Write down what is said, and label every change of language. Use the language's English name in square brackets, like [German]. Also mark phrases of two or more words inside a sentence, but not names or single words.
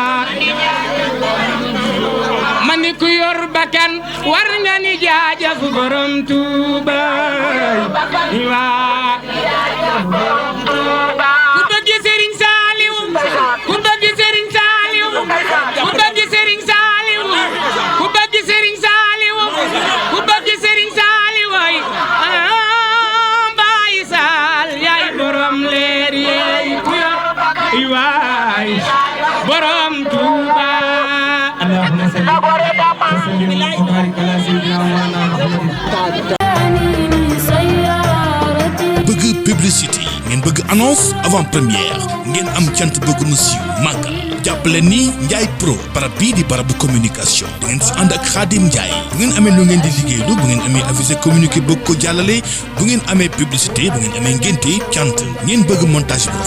[Wolof] man ku yor bakkan war nga ni jaajëf borom Touba aywa ku bëgg Serigne Saliou ku bëgg Serigne Saliou ku bëgg Serigne Saliou ku bëgg Serigne Saliou ku bëgg Serigne Saliou ay Baay Sal yaay borom leer yaay ku yor ay waay borom Touba [Arabic] اللهم صل وسلم وبارك على سيدنا محمد [Wolof] bëgg publicité ngeen bëgg [French] annonce avant première [Wolof] ngeen am cant bëgg mu siiw màggal jàppale ni Ndiaye Pro barab bii di barabu communication da ngeen si ànd ak Khadim Ndiaye bu ngeen amee lu ngeen di liggéeylu bu ngeen amee [French] avisé communiqué [Wolof] bëgg ko jàllale bu ngeen amee publicité bu ngeen amee ngénte cant ngeen bëgg montage bu